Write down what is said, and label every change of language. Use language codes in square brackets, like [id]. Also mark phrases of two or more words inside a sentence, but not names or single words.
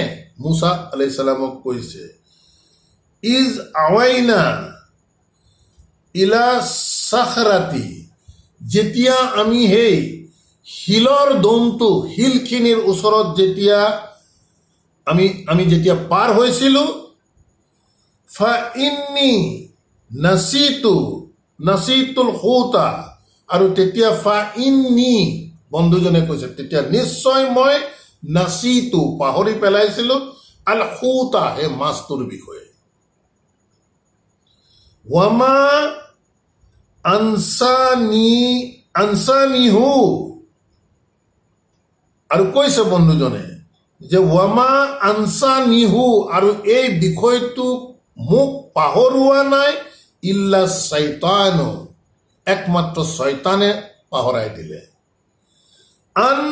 [as] মুছা [ar] عليه السلام [as] কৈছে, [ar] إذ أوينا إلى الصخرة, [as] যেতিয়া আমি সেই শিলৰ দমটো, শিলখিনিৰ ওচৰত যেতিয়া আমি যেতিয়া পাৰ হৈছিলোঁ, [ar] فإني نسيت الحوت, [as] আৰু তেতিয়া [ar] فإني, [as] বন্ধুজনে কৈছে, তেতিয়া নিশ্চয় মই নাচিতু, পাহৰি পেলাইছিলোঁ, [ar] الحوت, [as] সেই মাছটোৰ বিষয়ে। [ar] وما أنسانيه, [as] আৰু কৈছে বন্ধুজনে যে [ar] وما أنسانيه, [as] আৰু এই বিষয়টো মোক পাহৰোৱা নাই, [ar] إلا الشيطان, [as] একমাত্ৰ শয়তানে পাহৰাই দিলে।